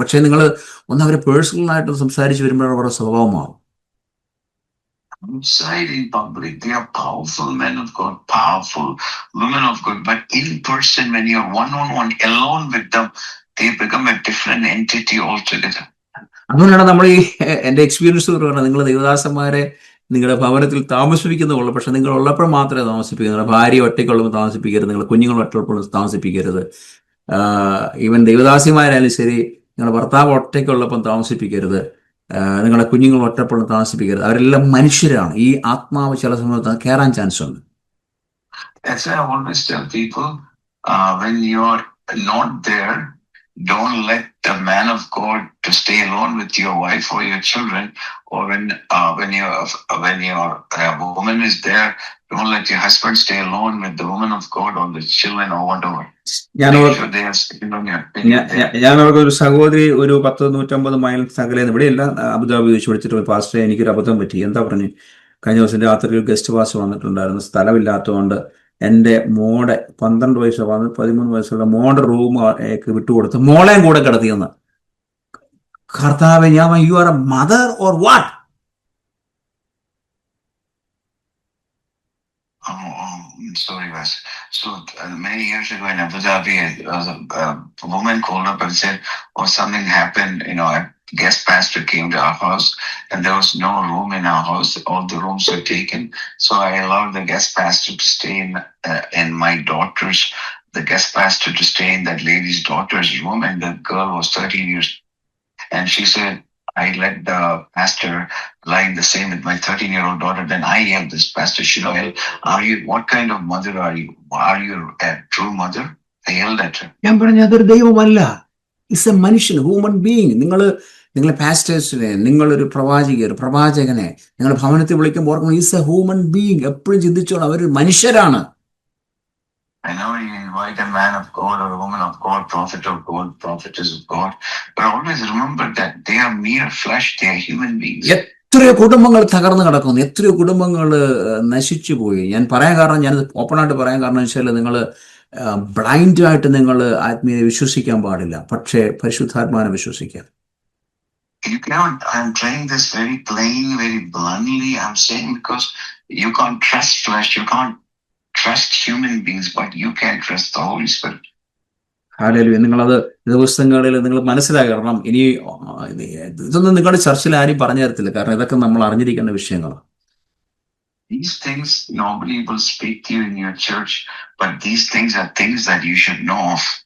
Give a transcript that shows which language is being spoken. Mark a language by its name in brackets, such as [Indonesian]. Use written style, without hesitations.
[Malayalam] പക്ഷെ നിങ്ങൾ ഒന്ന് അവരെ പേഴ്സണലായിട്ട് സംസാരിച്ച് വരുമ്പോൾ അവരുടെ സ്വഭാവമാവും. [English] Outside in public, they are powerful men of God, powerful women of God. But in person, when you are one-on-one, alone with them, they become a different entity altogether. [Malayalam] അതുകൊണ്ടാണ് നമ്മൾ എൻ്റെ എക്സ്പീരിയൻസ് പറഞ്ഞത്, നിങ്ങൾ ദൈവദാസന്മാരെ നിങ്ങളുടെ ഭവനത്തിൽ താമസിപ്പിക്കുന്നുള്ളൂ, പക്ഷെ നിങ്ങൾ ഉള്ളപ്പോൾ മാത്രമേ താമസിപ്പിക്കൂ. നിങ്ങളുടെ ഭാര്യ ഒറ്റയ്ക്കുള്ളപ്പോൾ താമസിപ്പിക്കരുത്, നിങ്ങളുടെ കുഞ്ഞുങ്ങൾ ഒറ്റയ്ക്കുള്ള താമസിപ്പിക്കരുത്. ഈവൻ ദൈവദാസിമാരായാലും ശരി, നിങ്ങളുടെ ഭർത്താവ് ഒറ്റയ്ക്കുള്ളപ്പം താമസിപ്പിക്കരുത്, നിങ്ങളുടെ കുഞ്ഞുങ്ങൾ ഒറ്റപ്പോഴും താമസിപ്പിക്കരുത്. അവരെല്ലാം മനുഷ്യരാണ്. ഈ ആത്മാവ് ചില സമയത്ത് കയറാൻ ചാൻസ് ഉണ്ട്. [English] That's why I always tell people, when you are not there, don't let the man of God to stay alone with your wife or your children, or when your woman is there, don't let your husband stay alone with the woman of God or the children or whatever. [Malayalam] ഞാൻ [English] Make or- sure they are sitting on your [Malayalam] ഞാൻ അവർക്ക് ഒരു സഹോദരി ഒരു 100-150 mile സകലം ഇവിടെ എല്ലാം Abu Dhabi വെച്ച് വിളിച്ചിട്ട് പാസ്റ്ററെ എനിക്കൊരു അബദ്ധം പറ്റി. എന്താ പറഞ്ഞു? കഴിഞ്ഞ ദിവസം രാത്രി ഒരു ഗസ്റ്റ് പാസ് വന്നിട്ടുണ്ടായിരുന്നു. സ്ഥലമില്ലാത്തതുകൊണ്ട് എൻ്റെ മോടെ 12 വയസ്സോ 13 വയസ്സുള്ള മോടെ റൂം വിട്ടുകൊടുത്ത് മോളെയും കൂടെ കിടത്തിയെന്ന്. കർത്താവെ, ഞാൻ [English] You are a mother or what? Sorry, Wes. So many years ago in Abu Dhabi, a woman called up and said, "Oh, something happened. A guest pastor came to our house, and there was no room in our house. All the rooms were taken. So I allowed the guest pastor to stay in my daughter's. The guest pastor to stay in that lady's daughter's room, and the girl was 13 years. And she said, I let the pastor lie in the same with my 13-year-old daughter. Then I yelled this, Pastor Shiloh, what kind of mother are you? Are you a true mother? I yelled at her. [Malayalam] ഞാൻ പറഞ്ഞു, അതൊരു ദൈവമല്ല, [English] it's a [Malayalam] മനുഷ്യൻ, human being. നിങ്ങളെ പാസ്റ്റേഴ്സിനെ, നിങ്ങളൊരു പ്രവാചകനെ നിങ്ങൾ ഭവനത്തിൽ വിളിക്കുമ്പോൾ ഓർക്കണം, [English] Is a human being. [Malayalam] എപ്പോഴും ചിന്തിച്ചോളാം, അവരൊരു മനുഷ്യരാണ്. [English] I know you invite a man of God or a woman of God, prophet of God, prophetess of God, but always remember that they are mere flesh, they are human beings. [Malayalam] എത്രയോ കുടുംബങ്ങൾ തകർന്നു കിടക്കുന്നു, എത്രയോ കുടുംബങ്ങൾ നശിച്ചു പോയി. ഞാൻ പറയാൻ കാരണം, ഞാനത് ഓപ്പണായിട്ട് പറയാൻ കാരണം വെച്ചാൽ, നിങ്ങൾ ബ്ലൈൻഡായിട്ട് നിങ്ങൾ ആത്മീയത വിശ്വസിക്കാൻ പാടില്ല, പക്ഷേ പരിശുദ്ധാത്മാവിനെ വിശ്വസിക്കാം. [English] You cannot, I'm trying this very plain, very bluntly, I'm saying, because you can't trust flesh, you can't trust human beings, but you can trust the Holy Spirit. [Malayalam] Hallelujah. നിങ്ങളത് ദിവസങ്ങളിൽ നിങ്ങൾ മനസ്സിലാക്കണം. ഇനി ഇതൊന്നും നിങ്ങളുടെ ചർച്ചിൽ ആരും പറഞ്ഞു തരത്തില്ല, കാരണം ഇതൊക്കെ നമ്മൾ അറിഞ്ഞിരിക്കേണ്ട വിഷയങ്ങളാണ്. [English] These things nobody will speak to you in your church, but these things are things that you should know of.